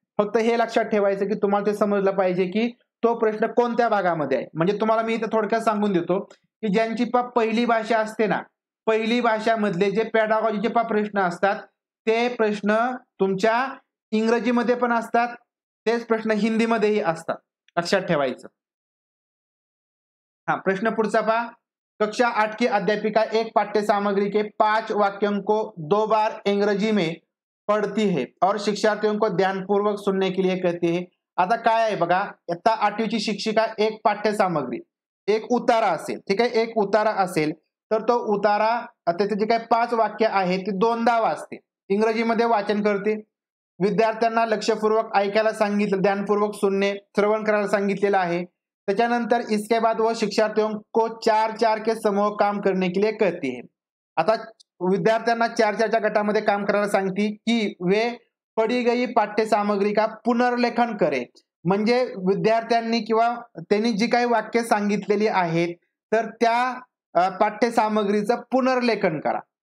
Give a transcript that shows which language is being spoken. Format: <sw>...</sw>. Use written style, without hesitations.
<mr>फक्त हे लक्षात ठेवायचं की तुम्हाला ते समजलं पाहिजे की तो प्रश्न कोणत्या भागामध्ये आहे. म्हणजे तुम्हाला मी इथे थोडक्यात सांगून देतो, की ज्यांची पहिली भाषा असते ना, पहिली भाषामधले जे पॅडागॉजीचे प्रश्न असतात, ते प्रश्न तुमच्या इंग्रजीमध्ये पण असतात, तेच प्रश्न हिंदीमध्येही असतात, लक्षात ठेवायचं.</mr> <hi>हाँ,</hi> <mr>प्रश्न पुढचा</mr> <hi>कक्षा 8 की अध्यापिका एक पाठ्य सामग्री के 5 वाक्यों को 2 बार अंग्रेजी में पढ़ती है और शिक्षार्थियों को ध्यानपूर्वक सुनने के लिए कहती है.</hi> <mr>आता काय आहे बघा, इयत्ता 8वीची शिक्षिका एक पाठ्य सामग्री, एक उतारा असेल, ठीक आहे, एक उतारा असेल, तर तो उतारा त्याचे जे काही 5 वाक्य आहेत ती 2दा वाचते, इंग्रजीमध्ये वाचन करते. विद्यार्थ्यांना लक्षपूर्वक ऐकायला सांगितलं, ध्यानपूर्वक सुनणे, श्रवण करायला सांगितलेलं आहे.</mr> <hi>त्याच्यानंतर इसके बाद वो शिक्षार्थियों को 4-4 के समूह काम करने के लिए कहती है.</hi> <mr>आता विद्यार्थ्यांना 4-4च्या गटामध्ये काम करायला सांगती की</mr> <hi>वे पढ़ी गई पाठ्य सामग्री का पुनर्लेखन करे.</hi> <mr>म्हणजे विद्यार्थ्यांनी किंवा त्यांनी जी काही वाक्य सांगितलेली आहेत, तर त्या पाठ्य सामग्रीचं पुनर्लेखन करा.</mr>